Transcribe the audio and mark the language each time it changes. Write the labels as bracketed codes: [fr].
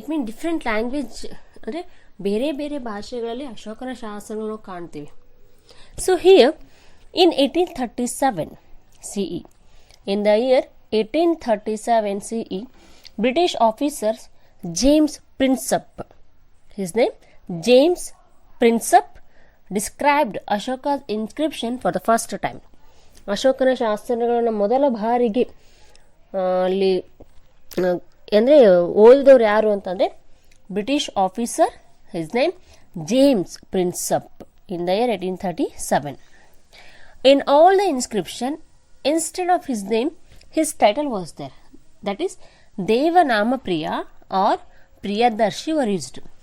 [kn] Different language ಅಂದರೆ ಬೇರೆ ಬೇರೆ ಭಾಷೆಗಳಲ್ಲಿ ಅಶೋಕನ ಶಾಸನಗಳು ಕಾಣ್ತೀವಿ. [en] So here in 1837 CE, in the year 1837 CE, British officers James Prinsep, his name James Prinsep, described Ashoka's inscription for the first time. [kn] ಅಶೋಕನ ಶಾಸನಗಳನ್ನು ಮೊದಲ ಬಾರಿಗೆ ಅಲ್ಲಿ ಅಂದರೆ ಓದಿದವ್ರು ಯಾರು ಅಂತಂದರೆ British officer, [en] his name [kn] James Prinsep, [en] In the year 1837. In all the inscription, instead of his name, his title was there. That is, Devanama Priya or Priyadarshi were used.